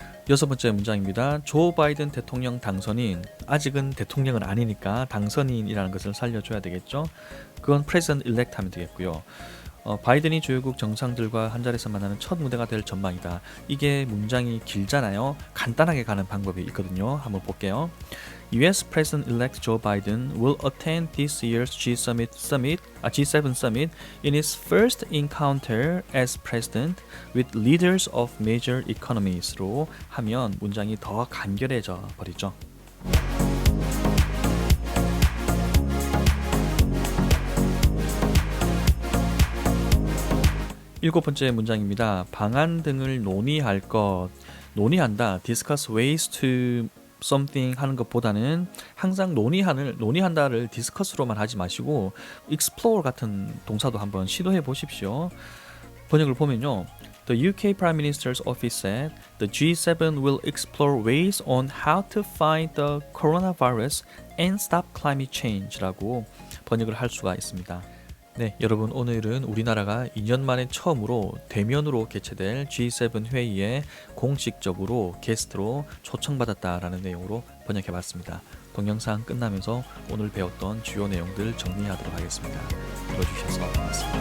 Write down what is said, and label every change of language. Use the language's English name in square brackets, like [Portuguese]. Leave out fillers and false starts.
[Korean] 여섯 번째 문장입니다. 조 바이든 대통령 당선인, 아직은 대통령은 아니니까 당선인이라는 것을 살려줘야 되겠죠. 그건 president elect 하면 되겠고요. 바이든이 주요국 정상들과 한 자리에서 만나는 첫 무대가 될 전망이다. 이게 문장이 길잖아요. 간단하게 가는 방법이 있거든요. 한번 볼게요. [English] US President-elect Joe Biden will attend this year's G7 summit in his first encounter as president with leaders of major economies [Korean] 로 하면 문장이 더 간결해져 버리죠. 일곱 번째 문장입니다. 방안 등을 논의할 것, 논의한다, [English] discuss ways to something [Korean] 하는 것보다는 항상 논의한다를 discuss로만 하지 마시고 explore 같은 동사도 한번 시도해 보십시오. 번역을 보면요. [English] The UK Prime Minister's office said the G7 will explore ways on how to fight the coronavirus and stop climate change [Korean] 라고 번역을 할 수가 있습니다. 네, 여러분, 오늘은 우리나라가 2년 만에 처음으로 대면으로 개최될 G7 회의에 공식적으로 게스트로 초청받았다라는 내용으로 번역해봤습니다. 동영상 끝나면서 오늘 배웠던 주요 내용들 정리하도록 하겠습니다. 들어주셔서 고맙습니다.